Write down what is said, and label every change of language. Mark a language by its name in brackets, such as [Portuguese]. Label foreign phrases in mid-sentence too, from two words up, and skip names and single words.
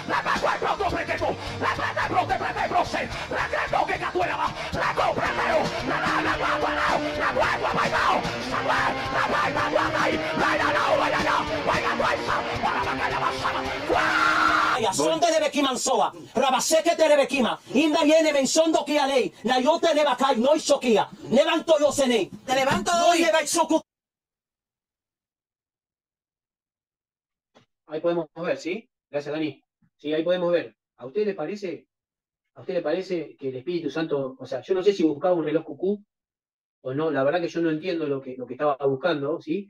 [Spanish] Sonde de Bekimansoa, Rabaseke de Rebekima, Inda Yene Mensondo Kialei, Nayote Nebakai, no Shokia, levanto yo Sene, te levanto hoy. Ahí podemos ver, ¿sí? Gracias, Dani. Sí, ahí podemos ver. ¿A usted le parece que el Espíritu Santo, o sea, yo no sé si buscaba un reloj cucú o no, la verdad que yo no entiendo lo que estaba buscando, ¿sí?